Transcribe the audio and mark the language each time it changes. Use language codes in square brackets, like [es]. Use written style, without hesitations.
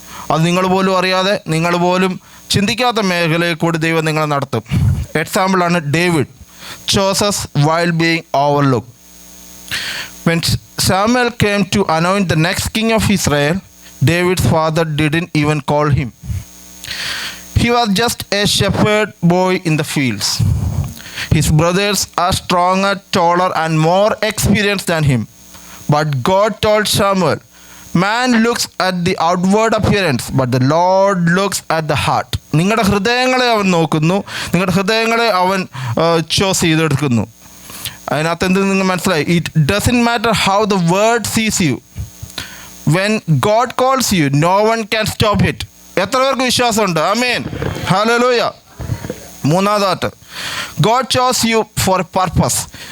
[ml] അത് നിങ്ങൾ പോലും അറിയാതെ, നിങ്ങൾ പോലും ചിന്തിക്കാത്ത മേഖലയിൽ കൂടി ദൈവം നിങ്ങളെ നടത്തും. [en] എക്സാമ്പിളാണ് David, chooses while being overlooked. When Samuel came to anoint the next king of Israel, David's father didn't even call him. He was just a shepherd boy in the fields. His brothers are stronger, taller and more experienced than him. But God told Samuel, man looks at the outward appearance, but the Lord looks at the heart. [ml] നിങ്ങളുടെ ഹൃദയങ്ങളെ അവൻ നോക്കുന്നു, നിങ്ങളുടെ ഹൃദയങ്ങളെ അവൻ chose ചെയ്തെടുക്കുന്നു. അതിനകത്ത് എന്ത് നിങ്ങൾ മനസ്സിലായി? [en] It doesn't matter how the world sees you. When God calls you, no one can stop it. [ml] എത്ര പേർക്ക് വിശ്വാസമുണ്ട്? ആമേൻ, ഹല്ലേലൂയ. മൂന്നാമതായിട്ട്, [en] God chose you for a purpose.